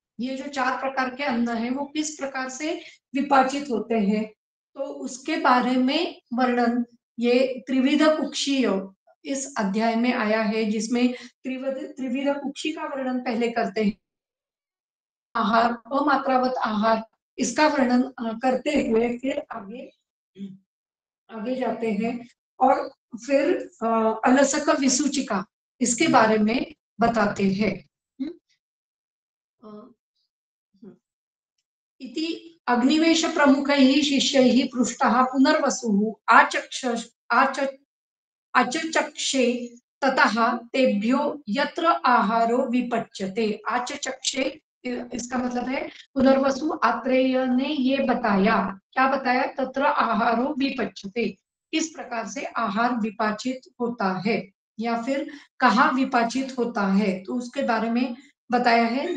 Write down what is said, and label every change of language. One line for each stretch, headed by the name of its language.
Hindi: ये जो 4 प्रकार के अन्न है वो किस प्रकार से विपाचित होते हैं, तो उसके बारे में वर्णन ये त्रिविध कुक्षीय इस अध्याय में आया है, जिसमें त्रिविध कुक्षी का वर्णन पहले करते हैं, आहार, अमात्रावत आहार, इसका वर्णन करते हुए फिर आगे आगे जाते हैं और फिर अलसक विसूचिका इसके बारे में बताते हैं।
Sanskrit: इति अग्निवेश प्रमुखैः शिष्यैः पृष्टः पुनर्वसुः आचचक्षे ततः तेभ्यो यत्र आहारो विपच्यते।
Hindi: आचचक्षे इसका मतलब है पुनर्वसु आत्रेय ने ये बताया, क्या बताया,
Sanskrit: तत्र आहारो विपच्यते,
Hindi: किस प्रकार से आहार विपाचित होता है या फिर कहाँ विपाचित होता है, तो उसके बारे में बताया है।